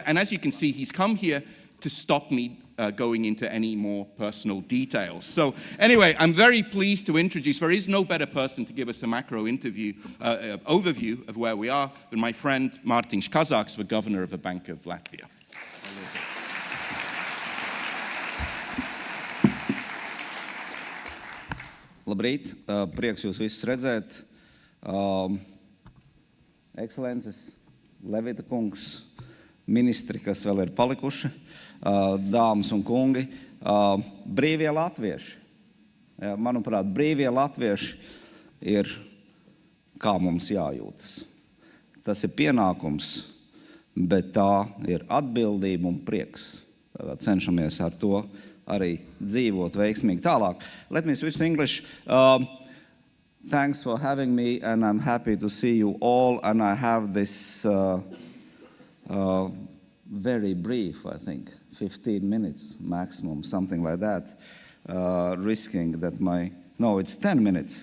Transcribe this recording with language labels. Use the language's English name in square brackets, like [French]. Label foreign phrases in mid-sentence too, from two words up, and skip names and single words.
[English] And as you can see, he's come here to stop me going into any more personal details. So anyway, I'm very pleased to introduce, there is no better person to give us a macro overview of where we are than my friend Martin Kazaks, the governor of the Bank of Latvia. [Latvian] Labrīt, prieks jūs visus redzēt. Ekscelences, Levita kungs, ministri, kas vēl ir palikuši, dāmas un kungi, brīvie latvieši. Manuprāt, brīvie latvieši ir kā mums jājūtas. Tas ir pienākums, bet tā ir atbildība un prieks. Tātad cenšamies ar to arī dzīvot veiksmīgi tālāk. [English] Let me switch to English. Thanks for having me, and I'm happy to see you all. And I have this very brief, I think, 15 minutes maximum, something like that, risking that no, it's 10 minutes.